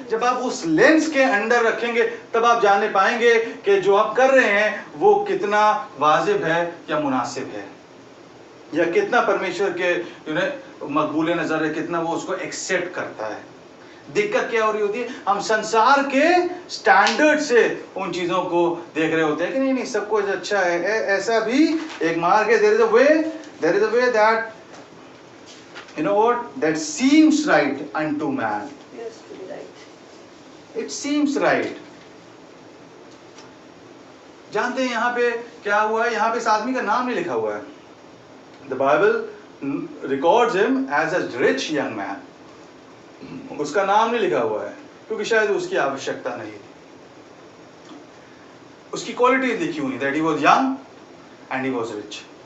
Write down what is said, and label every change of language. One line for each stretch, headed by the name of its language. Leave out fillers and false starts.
Hindi: जब आप उस लेंस के अंडर रखेंगे तब आप जानने पाएंगे कि जो आप कर रहे हैं वो कितना वाजिब है या मुनासिब है, या कितना परमेश्वर के मकबूल नजर है, कितना वो उसको एक्सेप्ट करता है। दिक्कत क्या हो रही होती है, हम संसार के स्टैंडर्ड से उन चीजों को देख रहे होते हैं कि नहीं नहीं सब कुछ अच्छा है। ऐसा भी एक मार्ग है।
English: there is a way that you know what that seems right unto man. Yes, to be right. It seems right.
Hindi: जानते हैं यहाँ पे क्या हुआ है, यहाँ पे इस आदमी का नाम नहीं लिखा हुआ है।
English: The Bible records him as a rich young man.
Hindi: उसका नाम नहीं लिखा हुआ है क्योंकि शायद उसकी आवश्यकता नहीं थी। उसकी क्वालिटीज लिखी हुई
English: that he was young and he was rich.